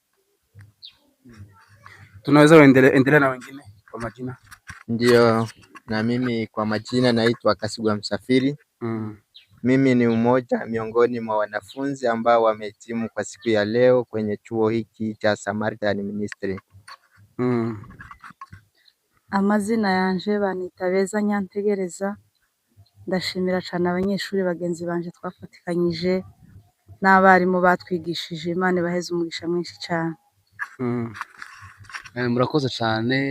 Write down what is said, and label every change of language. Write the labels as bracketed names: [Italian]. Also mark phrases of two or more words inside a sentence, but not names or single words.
[Swahili] Tunaweza endelea na wengine kwa majina? Ndio, na mimi kwa majina naitwa Kasigwa Msafiri. Mimi ni mmoja miongoni mwa wanafunzi ambao wamehitimu kwa siku ya leo kwenye chuo hiki cha Samaritan Ministry. [Rundi] Amazina yanje banita Beza Nyantegereza. Ndashimira cyane abanyeshuri bagenzi banje twafatikanyije n'abarimu batwigishije. Imana baheze umugisha mwinshi cyane. Murakoze cyane.